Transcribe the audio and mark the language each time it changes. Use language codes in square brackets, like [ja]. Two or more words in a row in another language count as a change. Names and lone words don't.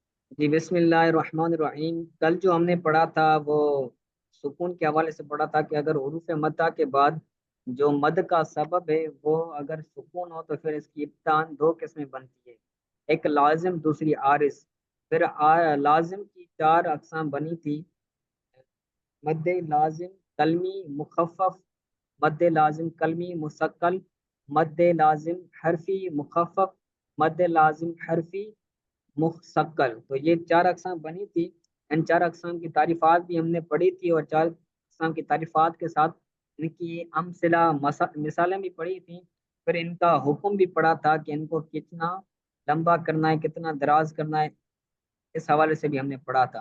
[ur] جی بسم اللہ الرحمن الرحیم۔ کل جو ہم نے پڑھا تھا وہ سکون کے حوالے سے پڑھا تھا کہ اگر حروف مدہ کے بعد جو مد کا سبب ہے وہ اگر سکون ہو تو پھر اس کی ابتداءً دو قسمیں بنتی ہے، ایک لازم دوسری عارض۔ پھر لازم کی چار اقسام بنی تھی: مد لازم کلمی مخفف، مد لازم کلمی مسکل، مد لازم حرفی مخفف، مد لازم حرفی مستقل۔ تو یہ چار اقسام بنی تھی۔ ان چار اقسام کی تعریفات بھی ہم نے پڑھی تھی، اور چار اقسام کی تعریفات کے ساتھ ان کی امثلہ مثالیں بھی پڑھی تھیں۔ پھر ان کا حکم بھی پڑھا تھا کہ ان کو کتنا لمبا کرنا ہے، کتنا دراز کرنا ہے، اس حوالے سے بھی ہم نے پڑھا تھا۔